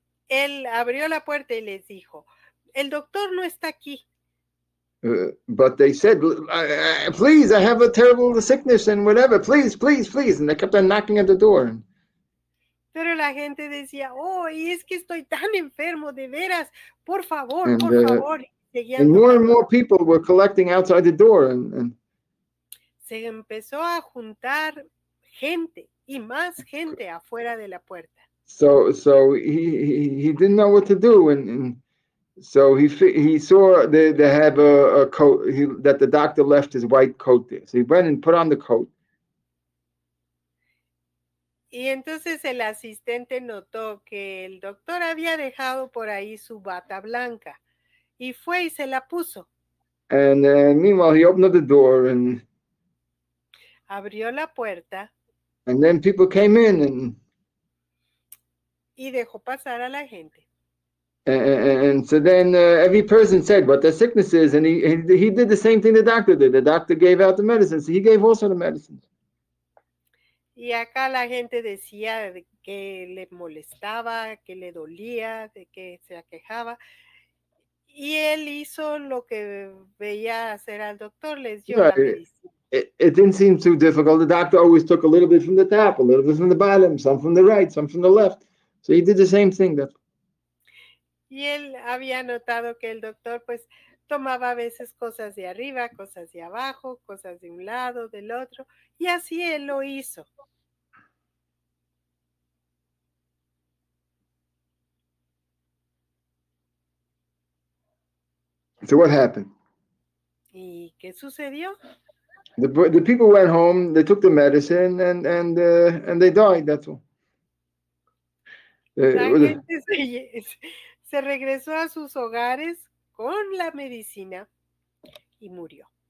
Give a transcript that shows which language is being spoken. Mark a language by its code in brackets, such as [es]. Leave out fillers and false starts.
[es] Él abrió la puerta y les dijo, el doctor no está aquí. [en] But they said, please, I have a terrible sickness and whatever. Please, please, please. And they kept on knocking at the door. [es] Pero la gente decía, oh, y es que estoy tan enfermo, de veras, por favor, por favor. [en] And more people were collecting outside the door. And [es] se empezó a juntar gente y más gente afuera de la puerta. [en] So he didn't know what to do, and so he saw they have a coat that the doctor left his white coat there. So he went and put on the coat. [es] Y entonces el asistente notó que el doctor había dejado por ahí su bata blanca y fue y se la puso. [en] And meanwhile he opened up the door and [es] abrió la puerta. [en] And then people came in [es] y dejó pasar a la gente. [en] And so then every person said what their sickness is, and he did the same thing the doctor did. The doctor gave out the medicines. So he gave also the medicines. [es] Y acá la gente decía de que le molestaba, que le dolía, de que se aquejaba. Y él hizo lo que veía hacer al doctor, les dio la medicina. [en] It didn't seem too difficult. The doctor always took a little bit from the top, a little bit from the bottom, some from the right, some from the left. So he did the same thing. [es] Y él había notado que el doctor pues tomaba a veces cosas de arriba, cosas de abajo, cosas de un lado, del otro, y así él lo hizo. [en] So what happened? [es] ¿Y qué sucedió? [en] The people went home, they took the medicine, and they died. That's all. [es] La gente se regresó a sus hogares con la medicina y murió.